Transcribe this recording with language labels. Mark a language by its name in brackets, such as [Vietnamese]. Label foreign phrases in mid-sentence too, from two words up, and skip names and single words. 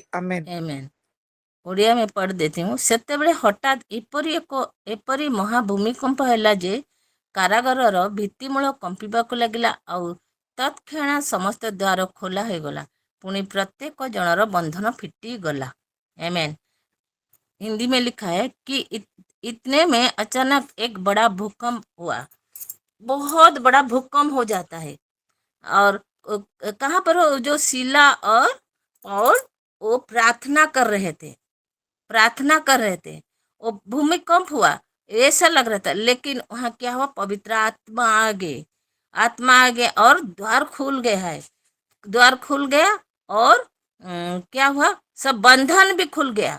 [Hindi] आमेन। [Odia] आमेन। [Hindi] ओडिया में पढ़ देती हूँ। [Odia] ସେତେବେଳେ ହଠାତ୍ ଏପରି ମହାଭୂମିକମ୍ପ ହେଲା ଯେ କାରାଗାରର ଭିତ୍ତିମୂଳ କମ୍ପିବାକୁ ଲାଗିଲା, ଆଉ ତତ୍କ୍ଷଣାତ୍ ସମସ୍ତ ଦ୍ୱାର ଖୋଲା ହୋଇଗଲା, ପୁଣି ପ୍ରତ୍ୟେକ ଜଣର ବନ୍ଧନ ଫିଟିଗଲା। आमेन। [Hindi] हिंदी में लिखा है कि इतने में अचानक एक बड़ा भूकंप हुआ। बहुत बड़ा भूकंप हो जाता है। और कहाँ पर हो, जो शीला और वो प्रार्थना कर रहे थे, प्रार्थना कर रहे थे, वो भूमिकंप हुआ, ऐसा लग रहा था, लेकिन वहाँ क्या हुआ, पवित्र आत्मा आ गए, आत्मा आ गए और द्वार खुल गया है, द्वार खुल गया और क्या हुआ, सब बंधन भी खुल गया।